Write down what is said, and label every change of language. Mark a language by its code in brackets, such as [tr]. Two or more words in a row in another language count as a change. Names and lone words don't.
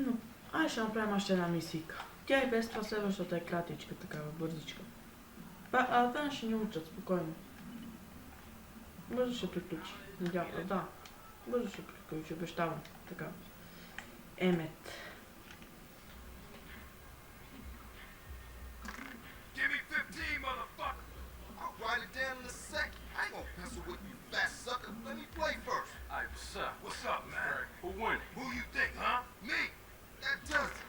[bg] Ще направим още една мисийка. Тя и без това следващата е кратичка, такава бързичка. Те ще ни учат спокойно. Бързо ще приключи. Надявам, да. Бързо ще приключи, обещавам. Така. Емет. [en] Give me 15, motherfucker. I'll write it down in a second. I ain't gonna pencil with you, fat sucker. Let me play first. Hey, what's up? What's up, man? Who won? Who you think, huh? Me. That does it.